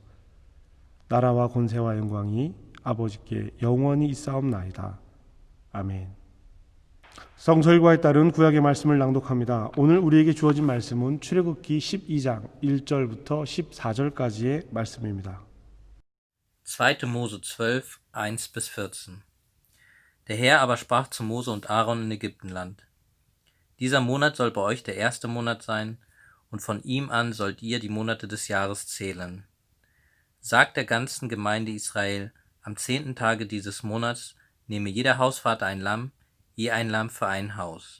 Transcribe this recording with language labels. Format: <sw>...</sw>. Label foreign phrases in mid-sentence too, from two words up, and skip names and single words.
<ko>나라와 권세와 영광이 아버지께 영원히 있사옵나이다. 아멘. 성설과에 따른 구약의 말씀을 낭독합니다. 오늘 우리에게 주어진 말씀은 출애굽기 12장 1절부터 14절까지의 말씀입니다. 2.</ko> <de>Mose 12, 1-14. Der Herr aber sprach zu Mose und Aaron in Ägyptenland: Dieser Monat soll bei euch der erste Monat sein, und von ihm an sollt ihr die Monate des Jahres zählen. Sagt der ganzen Gemeinde Israel: Am 10. Tage dieses Monats nehme jeder Hausvater ein Lamm, je ein Lamm für ein Haus.</de>